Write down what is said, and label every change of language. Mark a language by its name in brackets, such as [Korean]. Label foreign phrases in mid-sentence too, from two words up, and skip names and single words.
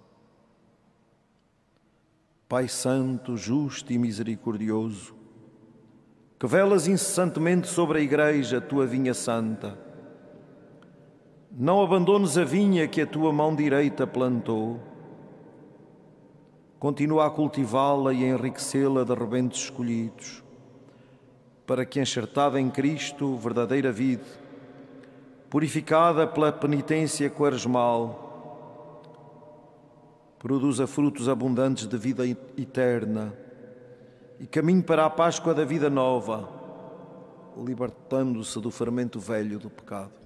[Portuguese] Pai Santo, justo e misericordioso, que velas incessantemente sobre a Igreja, a tua vinha santa, não abandones a vinha que a tua mão direita plantou. Continua a cultivá-la e a enriquecê-la de rebentos escolhidos, para que, enxertada em Cristo, verdadeira vida, purificada pela penitência quaresmal, produza frutos abundantes de vida eterna e caminhe para a Páscoa da vida nova, libertando-se do fermento velho do pecado.